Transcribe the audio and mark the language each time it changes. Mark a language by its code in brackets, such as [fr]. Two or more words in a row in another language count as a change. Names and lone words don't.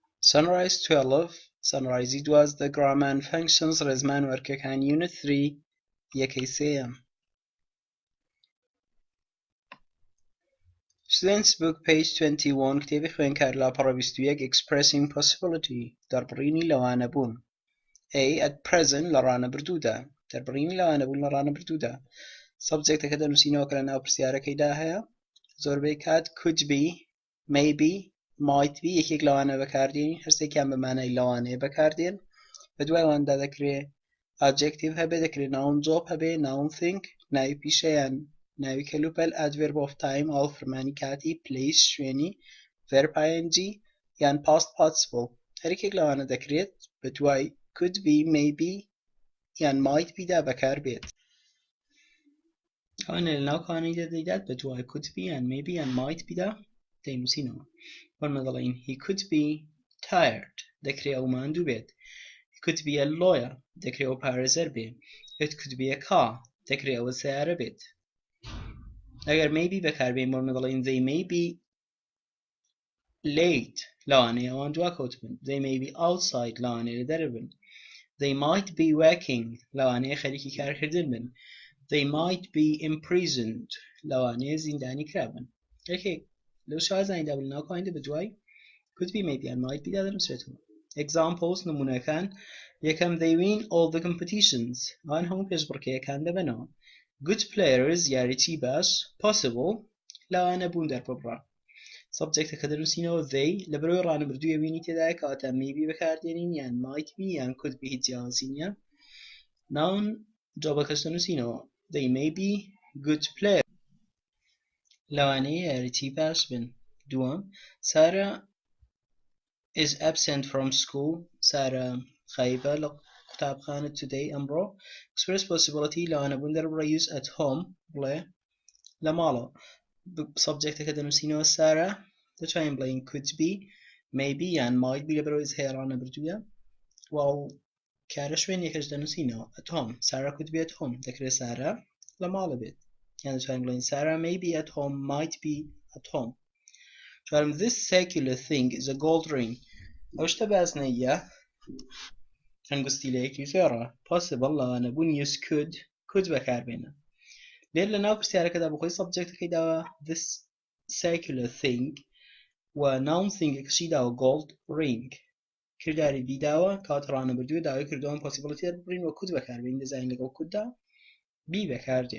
[ckb] Sunrise 12 Sunrise دوازدە [en] Grammar and Functions [ckb] ڕێزمان وەرکەکان [en] Unit 3 [ckb] یەکەی سێیەم. [en] Students Book page 21 [ckb] کتێبی خوێندکار لاپەڕە 21 [en] Expressing Possibility [ckb] دەربڕینی لەوانەبوون. A. [en] At present [ckb] لە ڕانەبردوودا دەربڕینی لەوانەبوون لە ڕانەبردوودا. سەبجێکتەکە دەنووسینەوە کە لە ناو پرسیارەکەیدا هەیە. زۆربەی کات [en] could be, maybe, might be [ckb] یەکێک لەوانە بەکاردێنین هەرسێکیان بە مانای لەوانەیە بەکاردێن. بەدوای ئەواندا دەکرێت adjective هەبێ دەکرێت [en] noun job [ckb] هەبێ [en] noun think [ckb] ناوی پیشەیان ناوی کەلوپەل [en] adverb of time [ckb] ئاڵفرمانی کاتی place شوێنی [en] verb ing [ckb] یان [en] past participle [ckb] هەرێکێک لەوانە دەکرێت بەدوای [en] could be maybe [ckb] یان [en] might be [ckb] دا بەکاربێت. ئەوانە لە ناو کانەی دەدەیدات بەدوای [en] could be [ckb] یان maybe یان [en] might be [ckb] دا دەینووسینەوە. وەرمە دەڵێن [en] he could be tired [ckb] دەکرێت ئەو ماندوو بێت. [en] he could be a lawyer [ckb] دەکرێت ئەو پارێزەر بێ. [en] it could be a car [ckb] دەکرێت ئەوە سیارە بێت. ئەگەر maybe بەکاربێن وەرمە دەڵێن [en] they may be late [ckb] لەوانەیە ئەوان دواکەوت بن. [en] they may be outside [ckb] لەوانەیە لە دەرە بن. [en] they might be working [ckb] لەوانەیە خەریکی کارکردن بن. [en] they might be imprisoned [ckb] لەوانەیە زیندانی کرابن. لەو شازانیدا بن ناو کانیدا بەدوای [en] could be maybe and might be [ckb] دا دەنووسرێتەوە. examples نمونەکان یەکەم [en] they win all the competitions [ckb] ئەوان هەموو پێشبڕکێیەکان دەبنەوە. [en] good players [ckb] یاریی باش possible لەوانە بوون دەربڕا. سەبجێکتەکە دەنووسینەوە they لەبەرەوەی ڕانەبردوویە وینی تێدایە کەواتە maybe بەکاردێنین یان [en] might be [ckb] یان [en] could be [ckb] هیچ جیاوازی نییە. noun جۆبەکەش دەنووسینەوە [en] they may be good players [ckb] لەوانەیە یاریی باش بن. دووەم [en] Sarah is absent from school [ckb] سارە خایبە لە قوتابخانە today ئەمڕۆ. [en] express possibility [ckb] لەوانە بوون دەربڕە [en] use at home [ckb] بڵێ لە ماڵەوە. سەبجێکتەکە دەنووسینەوە سارە دەتوانین بڵێین [en] could be maybe [ckb] یان [en] might be [ckb] لەبەرەوەی هەیە ڕانەبردوویە. واو کارە شوێنێکەش دەنووسینەوە [en] at home Sarah could be at home [ckb] دەکرێت سارە لە ماڵە بێت یان دەتوانین بڵێین [en] Sarah may be at home [ckb] might be at home. چوارم [en] this circular thing is a gold ring [ckb] ئەو شتە بازنەیە هەنگستیلەیەکی زۆرە possible لەوانە بوون [en] use could [ckb] بەکاربێنە. لێر لە ناو پرسیارەکەدا بخۆی سەبجێکتەکەی داوە [en] this circular thing [ckb] و noun thingەکەشی داوە [en] gold ring [ckb] کرداری بی داوە کات ڕانەبردووە داوای کردووە possibility دەربڕین و could بەکاربێن دەزانین لەگەڵ could بی بەکاردێن.